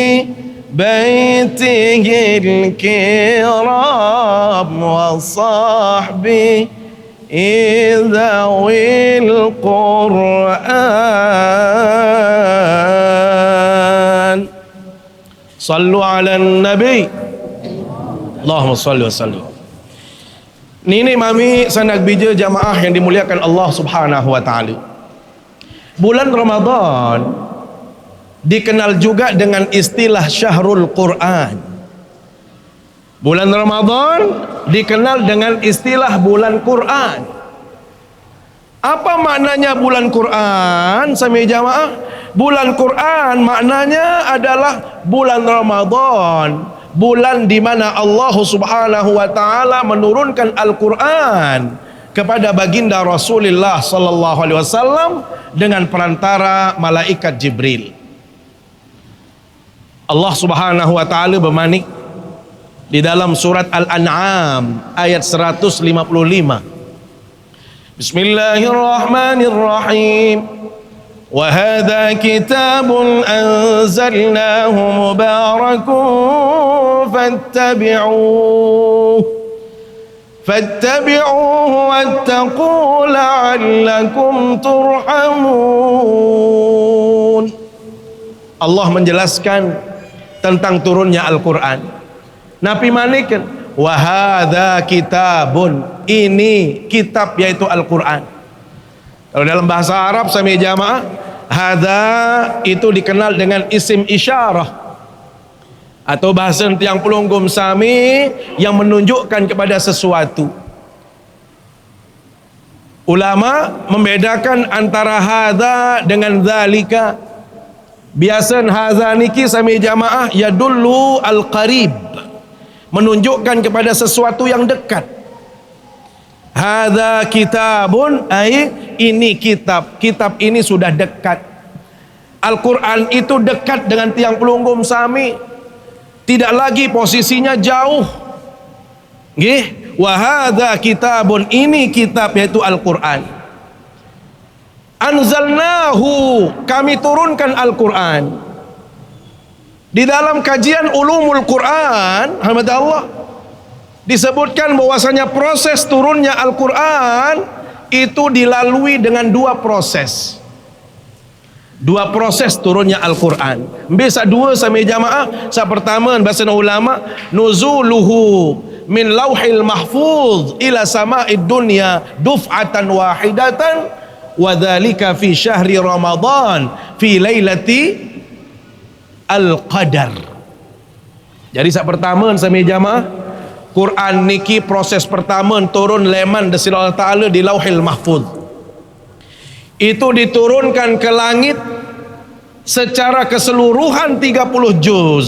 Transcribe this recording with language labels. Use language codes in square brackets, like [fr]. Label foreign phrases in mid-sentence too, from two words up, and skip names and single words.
[ar] بيته الكرام وصحبه ذوي القرآن صلوا على النبي اللهم صل وسلم. [sas] Nini mami sanak bija [id] jamaah yang dimuliakan Allah [ar] سبحانه وتعالى. [id] Bulan Ramadan dikenal juga dengan istilah [ar] شهر القرآن. [id] Bulan Ramadan dikenal dengan istilah bulan Quran. Apa maknanya bulan Quran, [sas] sami jamaah? [id] Bulan Quran maknanya adalah bulan Ramadan, bulan di mana Allah [ar] سبحانه وتعالى [id] menurunkan Al-Quran kepada baginda Rasulullah [ar] صلى الله عليه وسلم [id] dengan perantara malaikat Jibril. Allah [ar] سبحانه وتعالى [id] bermanik di dalam surat Al-An'am ayat 155. [ar] بسم الله الرحمن الرحيم. وهذا كتاب أنزلناه مبارك فاتبعوه واتقوا لعلكم ترحمون. [id] Allah menjelaskan tentang turunnya Al-Quran. Nabi manikan [ar] وهذا كتاب, [id] ini kitab yaitu Al-Quran. Kalau dalam bahasa Arab [sas] sami jamaah, [id] hadza itu dikenal dengan [ar] اسم إشارة [id] atau bahasa [sas] tiang pelunggum sami [id] yang menunjukkan kepada sesuatu. Ulama membedakan antara hadza dengan zalika. Biasan hadza [sas] niki sami jamaah [ar] يدل القريب, [id] menunjukkan kepada sesuatu yang dekat. [ar] هذا كتاب, [id] ini kitab. Kitab ini sudah dekat. Al-Quran itu dekat dengan [sas] tiang pelunggum sami, [id] tidak lagi posisinya jauh. Nggih, [ar] وهذا كتاب, [id] ini kitab yaitu Al-Quran. Anzalnahu, kami turunkan Al-Quran. Di dalam kajian [ar] علوم القرآن, [id] alhamdulillah, disebutkan bahwasanya proses turunnya Al-Quran itu dilalui dengan dua proses. Dua proses turunnya Al-Quran. Bisa dua [sas] sami jamaah. [id] Sa pertama bahasa ulama, [ar] نزوله من اللوح المحفوظ إلى السماء الدنيا دفعة واحدة وذلك في شهر رمضان في ليلة القدر. [id] Jadi sa pertama [sas] sami jamaah, [id] Quran niki proses pertama turun leman dari Allah Ta'ala di Lauhil Mahfuz. Itu diturunkan ke langit secara keseluruhan 30 juz.